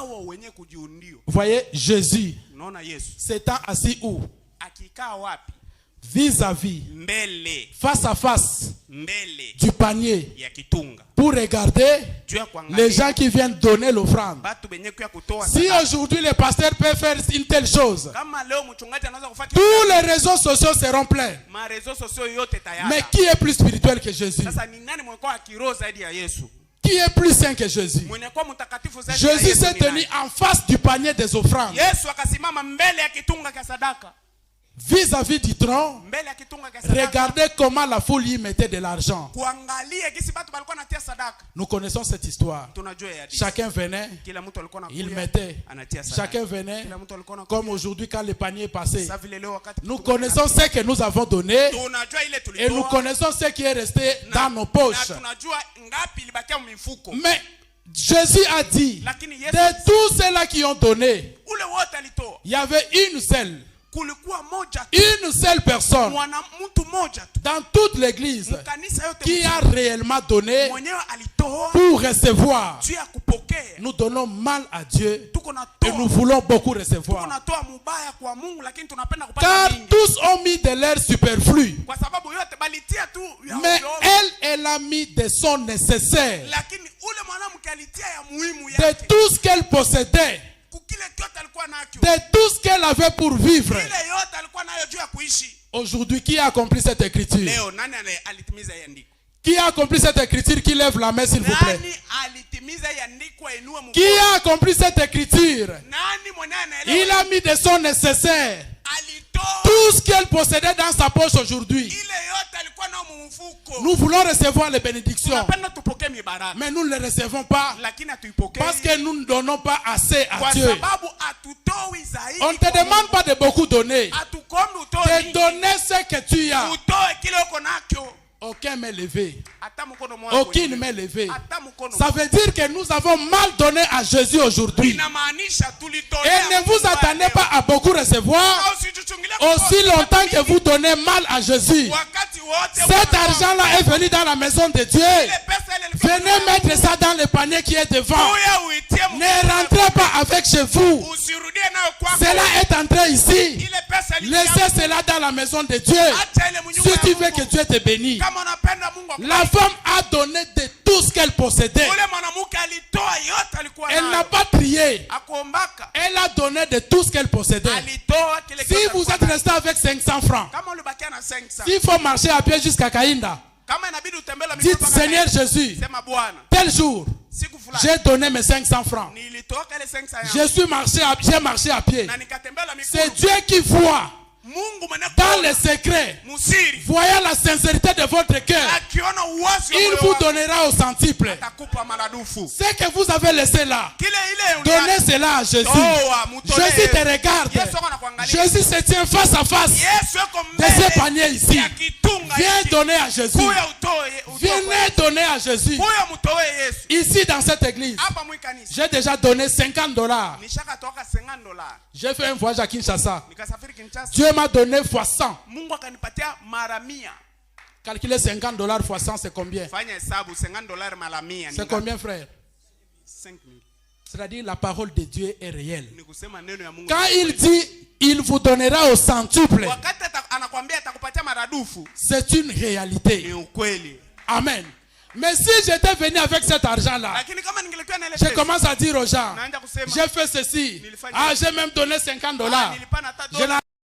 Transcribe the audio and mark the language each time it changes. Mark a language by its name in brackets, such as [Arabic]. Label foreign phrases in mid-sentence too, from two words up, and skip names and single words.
[French] Vous voyez, Jésus s'étant assis où? vis-à-vis, [Swahili] mbele [French] face à face [Swahili] mbele [French] du panier [Swahili] ya kitunga [French] pour regarder les gens qui viennent donner l'offrande. [Swahili] batu benye kuya kutoa [French] Si [Swahili] sadaka. [French] aujourd'hui le pasteur peut faire une telle chose, [Swahili] Kama leo mchungaji anaweza kufanya [French] tous les réseaux sociaux seront pleins. [Swahili] ma [French] réseaux sociaux [Swahili] yote tayari. [French] Mais qui est plus spirituel que Jésus? [Swahili] Sasa ni nani mwenye kwa kiroho zaidi ya Yesu? [French] Qui est plus saint que Jésus? [Swahili] Mwenye kwa mtakatifu zaidi ya [French] Jésus [Swahili] Yesu [French] s'est [Swahili] ni [French] tenu [Swahili] nani? [French] en face du panier des offrandes, [Swahili] Yesu akasimama mbele ya kitunga cha sadaka. [French] vis-à-vis du trône. [Swahili] Mbele ya kitunga cha sadaka. [French] Regardez comment la foule y mettait de l'argent. [Swahili] Kuangalia gisi batu balikuwa natia sadaka. [French] Nous connaissons cette histoire. [Swahili] Tunajua ya hadithi. [French] Chacun venait, [Swahili] Kila mtu alikuwa [French] il [Swahili] anakuja [French] mettait. [Swahili] anatia sadaka. [French] Chacun venait, [Swahili] Kila mtu alikuwa anakuja. [French] comme aujourd'hui quand le panier est passé. [Swahili] Sasa vile leo wakati [French] Nous [Swahili] kitunga [French] connaissons ce que nous avons donné [Swahili] tunajua ile [French] et nous [Swahili] tulitoa. [French] connaissons ce qui est resté [Swahili] Na- [French] dans nos poches. [Swahili] Na tunajua ngapi ilibakia mifuko. [French] Mais Jésus a dit, [Swahili] Lakini Yesu [French] de tous ceux-là qui ont donné, [Swahili] ule wote alitoa. [French] il y avait une seule personne [Swahili] mtu moja tu [French] dans toute l'église [Swahili] mkanisa yote [French] qui a réellement donné [Swahili] mwenyewe alitoa [French] pour recevoir. [Swahili] juu ya kupokea. [French] Nous donnons mal à Dieu [Swahili] Tuko [French] et nous voulons beaucoup [Swahili] tuko [French] recevoir. [Swahili] natoa mubaya kwa Mungu lakini tunapenda kupata [French] Car [Swahili] mingi. [French] tous ont mis de l'air superflu. [Swahili] Kwa sababu yote balitia tu ya [French] Mais [Swahili] ovyo. [French] elle a mis de son nécessaire, [Swahili] Lakini ule mwanamke alitia ya muhimu [French] de [Swahili] yake. [French] tout ce qu'elle possédait, [Swahili] Kukile kyote alikuwa nacho. [French] de tout ce qu'elle avait pour vivre. [Swahili] Ile yote alikuwa nayo juu ya kuishi. [French] Aujourd'hui, qui a accompli cette écriture? [Swahili] Leo nani alitimiza hii andiko? [French] Qui a accompli cette écriture? Qui lève la main, s'il vous plaît. [Swahili] Nani alitimiza hii andiko inue mkono? [French] Qui a accompli cette écriture? [Swahili] Nani mwenye anaelewa? [French] Il a mis de son nécessaire, [Swahili] Alitoa [French] tout ce qu'elle possédait dans sa poche aujourd'hui. [Swahili] ile yote alikuwa nao mfuko. [French] Nous voulons recevoir les bénédictions, [Swahili] Tunapenda tupokee mibaraka. [French] mais nous ne les recevons pas [Swahili] Lakini hatuipokee. [French] parce que nous ne donnons pas assez à [Swahili] Kwa [French] Dieu. [Swahili] sababu hatutoi zaidi. [French] On ne te demande pas de beaucoup donner. [Swahili] Hatukombi utoe [French] De [Swahili] mingi. [French] donner ce que tu as. [Swahili] Utoe kile uko nacho. [French] Aucun main levée. [Swahili] Hata mkono mmoja. [French] Aucune main levée. [Swahili] Hata mkono. [French] Ça veut dire que nous avons mal donné à Jésus aujourd'hui. [Swahili] Inamaanisha tulitolea. [French] Et ne vous attendez pas à beaucoup recevoir aussi longtemps que vous donnez mal à Jésus. [Swahili] Wakati wote [French] Cet argent-là est venu dans la maison de Dieu. Venez mettre ça dans le panier qui est devant. Ne rentrez pas avec chez vous. [Swahili] Usirudie nayo kwako. [French] Cela est entré ici. [Swahili] Ile pesa [French] Laissez cela dans la maison de Dieu. [Swahili] Acha ile mnyumba [French] Si [Swahili] ya [French] tu veux [Swahili] Mungu. [French] que Dieu te bénisse. [Swahili] Kama unapenda Mungu akubariki. [French] La femme a donné de tout ce qu'elle possédait. [Swahili] Ule mwanamke alitoa yote alikuwa [French] Elle n'a [Swahili] nayo. [French] pas trié. [Swahili] Akuombaka. [French] Elle a donné de tout ce qu'elle possédait. [Swahili] Alitoa kile [French] Si [Swahili] kile [French] vous [Swahili] alikuwa [French] êtes [Swahili] nayo. [French] resté avec 500 francs, [Swahili] Kama ulibakia na 500. [French] s'il faut marcher à pied jusqu'à Kainda, [Swahili] Kama inabidi utembee la [French] dites [Swahili] mpaka [French] Seigneur [Swahili] Kainda. [French] Jésus, [Swahili] Sema Bwana. [French] tel jour, [Swahili] Siku fulani. [French] j'ai donné mes 500 francs. [Swahili] Nilitoa kile 500 yangu. [French] J'ai marché à pied. [Swahili] Na nikatembea la miguu. [French] C'est Dieu qui voit [Swahili] Mungu mwenye [French] dans les secrets, [Swahili] musiri. [French] voyant la sincérité de votre cœur, [Swahili] Akiona uwazi wa [French] il [Swahili] moyo [French] vous [Swahili] wako, [French] donnera au centuple. [Swahili] atakupa maradufu. [French] Ce que vous avez laissé là, [Swahili] Kile ile [French] donnez cela à Jésus. [Swahili] Toa, mutolee. [French] Jésus te regarde. [Swahili] Yesu anakuangalia. [French] Jésus se tient face à face [Swahili] Yesu yuko [French] de [Swahili] mbele [French] ce panier ici. [Swahili] ya kitunga [French] Viens [Swahili] hiki. [French] donner à Jésus. [Swahili] Kuya utoe. [French] Venez donner à Jésus. [Swahili] Kuya mutoe Yesu. [French] Ici dans cette église, [Swahili] Hapa mwi kanisa. [French] j'ai déjà donné $50. [Swahili] Nishaka toka $50. [French] J'ai fait un voyage à Kinshasa. [Swahili] Nikasafiri Kinshasa. [French] Dieu m'a donné fois 100. [Swahili] Mungu akanipatia mara 100. [French] Calculez $50 fois 100, c'est combien? [Swahili] Fanya hesabu $50 mara 100. [French] C'est combien, frère? 5,000. C'est-à-dire la parole de Dieu est réelle. [Swahili] Ni kusema neno ya Mungu. [French] Quand il dit, il vous donnera au centuple, [Swahili] Wakati anakuambia atakupatia maradufu. [French] c'est une réalité. [Swahili] Ni ukweli. Amen. [French] Mais si j'étais venu avec cet argent-là, [Swahili] Lakini kama ningelikuwa na ile [French] je [Swahili] pesa. [French] commence à dire aux gens, [Swahili] Naanza kusema. [French] j'ai fait ceci. [Swahili] Nilifanya [French] Ah, j'ai même donné $50. [Swahili] nilipana hata [French] Je n'ai